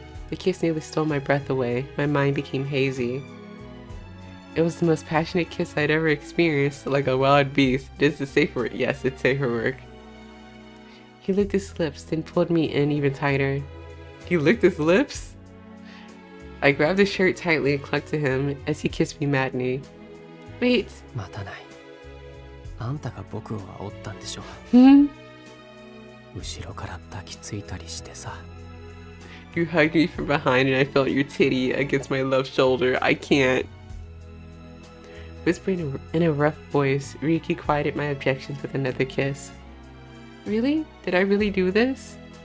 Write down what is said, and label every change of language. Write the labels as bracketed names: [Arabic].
[English] The kiss nearly stole my breath away. My mind became hazy. It was the most passionate kiss I'd ever experienced, like a wild beast. Is it safe for work? Yes, it's safe for work. He licked his lips, then pulled me in even tighter. He licked his lips? I grabbed his shirt tightly and clung to him as he kissed me madly. Wait. [Japanese] 待たない。あんたが僕を煽ったんでしょ。 [English] Hmm? [Japanese] 後ろから抱きついたりしてさ。 [English] You hugged me from behind and I felt your titty against my left shoulder. I can't. Whispering in a rough voice, Ryuki quieted my objections with another kiss. Really? Did I really do this?